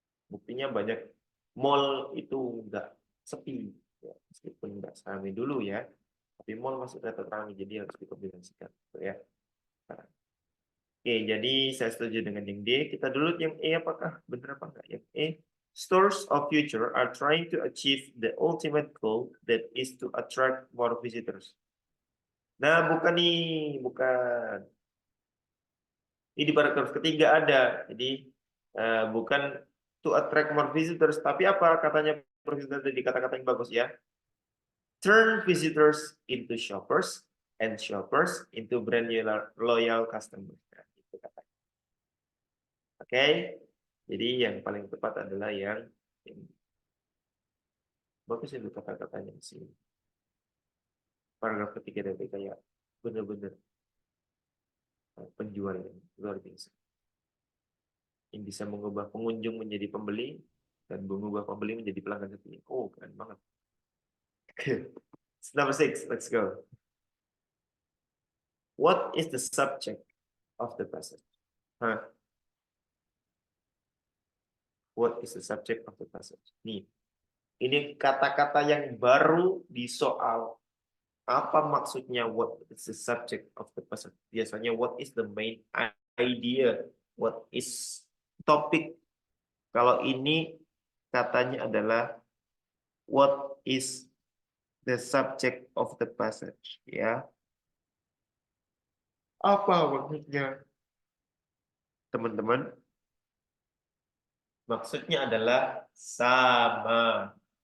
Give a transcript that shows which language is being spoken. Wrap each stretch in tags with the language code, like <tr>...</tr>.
<id>Buktinya banyak mall itu nggak sepi, ya. Meskipun nggak seramai dulu ya. Tapi mall masih tetap ramai, jadi harus dikombinasikan, gitu ya. Nah. Oke, jadi saya setuju dengan yang D. Kita dulu yang E, apakah benar apa enggak? Yang E,</id> <en>stores of future are trying to achieve the ultimate goal that is to attract more visitors.</en> <id>Nah, bukan nih, bukan. Ini di paragraf ketiga ada. Jadi bukan to attract more visitors, tapi apa katanya presiden tadi, kata-kata yang bagus ya.</id> <en>Turn visitors into shoppers and shoppers into brand loyal customers.</en> <id>Nah, itu katanya. Oke, jadi yang paling tepat adalah yang bagus itu kata-katanya sih. Paragraf ketiga dari kayak bener-bener penjual yang luar biasa. Yang bisa mengubah pengunjung menjadi pembeli dan mengubah pembeli menjadi pelanggan setia. Oh, keren banget.</id> <en>Number 6, let's go. What is the subject of the passage? What is the subject of the passage?</en> <id>Nih, ini kata-kata yang baru di soal. Apa maksudnya</id> <en>what is the subject of the passage?</en> <id>Biasanya</id> <en>what is the main idea? What is topic?</en> <id>Kalau ini katanya adalah</id> <en>what is the subject of the passage, ya.</en> <id>Apa maksudnya? Teman-teman, maksudnya adalah sama.</id>